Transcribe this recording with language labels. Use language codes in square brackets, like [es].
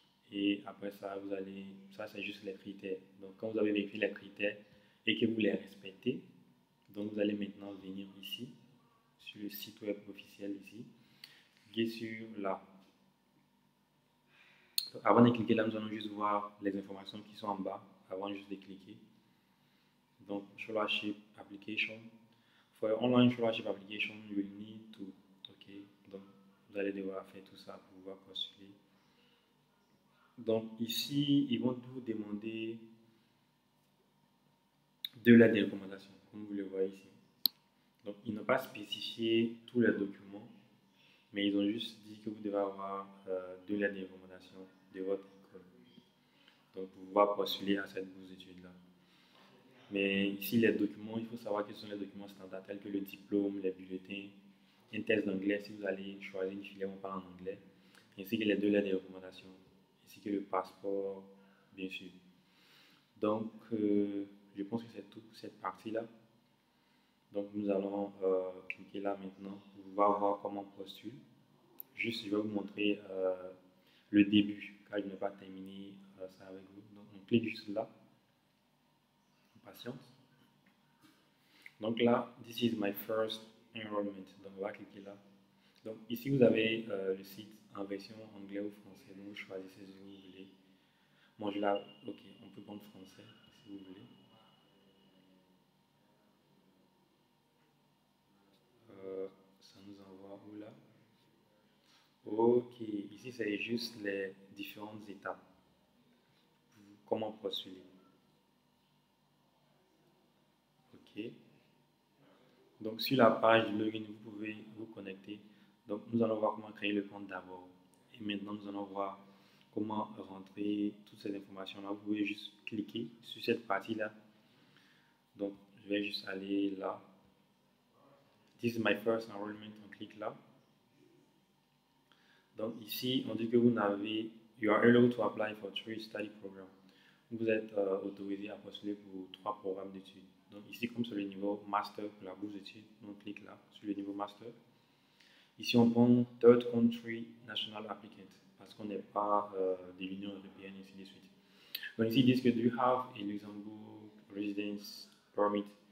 [fr] Et après ça, ça c'est juste les critères. Donc quand vous avez vérifié les critères et que vous les respectez, donc vous allez maintenant venir ici, sur le site web officiel ici, cliquez sur là. Donc, avant de cliquer là, nous allons juste voir les informations qui sont en bas, avant juste de cliquer. Donc, [en] scholarship application. For online scholarship application, you will need to. [fr] Ok, donc vous allez devoir faire tout ça pour pouvoir postuler. Donc ici, ils vont vous demander 2 lettres de recommandation, comme vous le voyez ici. Donc ils n'ont pas spécifié tous les documents, mais ils ont juste dit que vous devez avoir 2 lettres de recommandation de votre école. Donc pour pouvoir postuler à cette bourse d'études-là. Mais ici, les documents, il faut savoir quels sont les documents standards, tels que le diplôme, les bulletins, un test d'anglais si vous allez choisir une filière où on parle en anglais, ainsi que les 2 lettres de recommandation, ainsi que le passeport, bien sûr. Donc, je pense que c'est tout pour cette partie-là. Donc, nous allons cliquer là maintenant pour pouvoir voir comment on postule. Juste, je vais vous montrer le début, car je n'ai pas terminé ça avec vous. Donc, on clique juste là. Patience. Donc là, [en] this is my first enrollment. [fr] Donc, on va cliquer là. Donc, ici, vous avez le site en version anglais ou français. Donc, vous choisissez ce que vous voulez. Moi, ok, on peut prendre français si vous voulez. Ça nous envoie où là? Ok, ici, c'est juste les différentes étapes. Comment postuler. Ok. Donc, sur la page de login, vous pouvez vous connecter. Donc, nous allons voir comment créer le compte d'abord. Et maintenant, nous allons voir comment rentrer toutes ces informations-là. Vous pouvez juste cliquer sur cette partie-là. Donc, je vais juste aller là. [en] This is my first enrollment. [fr] On clique là. Donc, ici, on dit que vous n'avez... [en] You are allowed to apply for 3 study programs. [fr] Vous êtes autorisé à postuler pour 3 programmes d'études. Donc ici, comme sur le niveau master pour la bourse d'études, on clique là sur le niveau master. Ici, on prend Third Country National Applicant parce qu'on n'est pas de l'Union européenne et ainsi de suite. Donc ici, ils disent que [en] do you have a Luxembourg residence permit?